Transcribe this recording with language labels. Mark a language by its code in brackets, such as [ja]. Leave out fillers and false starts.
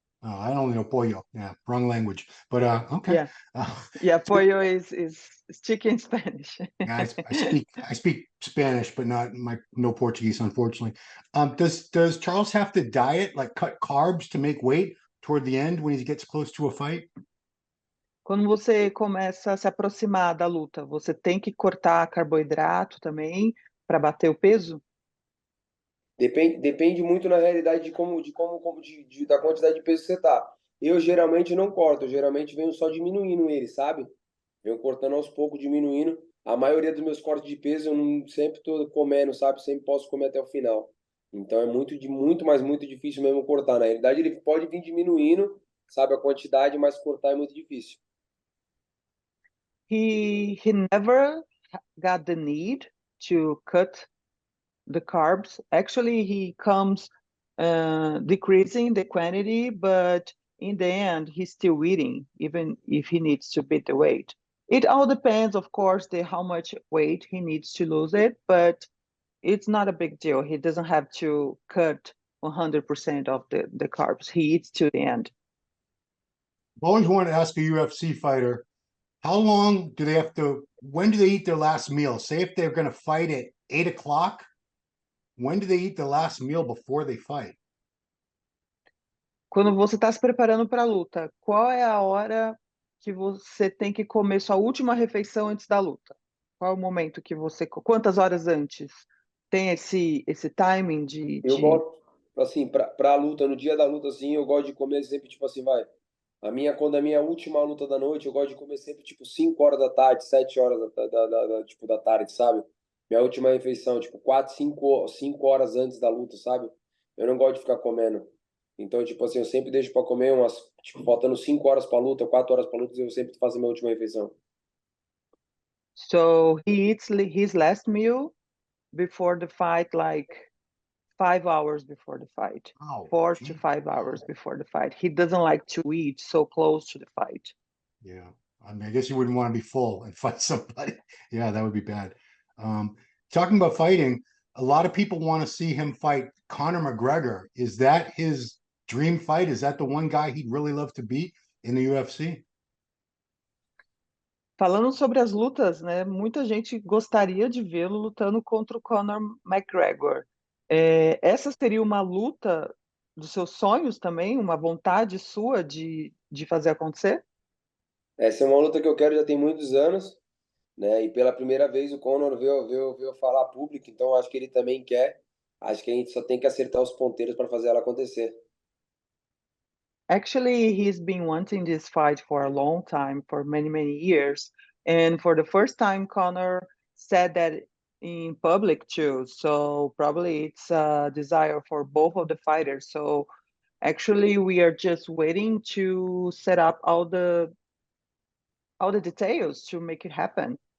[en] Oh, I only know pollo. Yeah, wrong language. But okay. Yeah, pollo is chicken in Spanish. Yeah, I speak Spanish, but no Portuguese, unfortunately. Does Charles have to diet, like cut carbs to make weight toward the end when he gets close to a fight? [pt] Quando você começa a se aproximar da luta, você tem que cortar carboidrato também para bater o peso? Depende muito na realidade da quantidade de peso que você tá. Eu geralmente não corto, eu geralmente venho só diminuindo ele, sabe? Venho cortando aos poucos, diminuindo. A maioria dos meus cortes de peso eu não sempre tô comendo, sabe? Sempre posso comer até o final. Então é muito difícil mesmo cortar. Na realidade ele pode vir diminuindo, sabe, a quantidade, mas cortar é muito difícil. [en] He never got the need to cut the carbs. Actually, he comes decreasing the quantity, but in the end, he's still eating, even if he needs to beat the weight. It all depends, of course, how much weight he needs to lose it, but it's not a big deal. He doesn't have to cut 100% of the carbs. He eats to the end. I've always wanted to ask a UFC fighter, how long do they have to, when do they eat their last meal? Say if they're going to fight at 8 o'clock, when do they eat the last meal before they fight? [pt] Quando você está se preparando para a luta, qual é a hora que você tem que comer sua última refeição antes da luta? Qual é o momento que você... Quantas horas antes? Tem esse timing Eu gosto, assim, pra luta, no dia da luta, assim, eu gosto de comer sempre, tipo assim, quando a minha última luta da noite, eu gosto de comer sempre, tipo, 5 horas da tarde, 7 horas tipo, da tarde, sabe? Minha última refeição, tipo, 4, 5 horas antes da luta, sabe? Eu não gosto de ficar comendo. Então, tipo assim, eu sempre deixo pra comer tipo, faltando 5 horas pra luta, 4 horas pra luta, eu sempre faço a minha última refeição. [en] So he eats his last meal before the fight, like 5 hours before the fight. Oh, 4 gee. to 5 hours before the fight. He doesn't like to eat so close to the fight. Yeah. I mean, I guess you wouldn't want to be full and fight somebody. Yeah, that would be bad. Talking about fighting, a lot of people want to see him fight Conor McGregor. Is that his dream fight? Is that the one guy he'd really love to beat in the UFC? [pt] Falando sobre as lutas, né? Muita gente gostaria de vê-lo lutando contra o Conor McGregor. Essa seria uma luta dos seus sonhos também, uma vontade sua de fazer acontecer? Essa é uma luta que eu quero já tem muitos anos, né? E pela primeira vez o Conor veio falar a público, então acho que ele também quer. Acho que a gente só tem que acertar os ponteiros para fazer ela acontecer. [en] Actually, he's been wanting this fight for a long time, for many, many years. And for the first time, Conor said that in public too. So probably it's a desire for both of the fighters. So actually, we are just waiting to set up all the details to make it happen.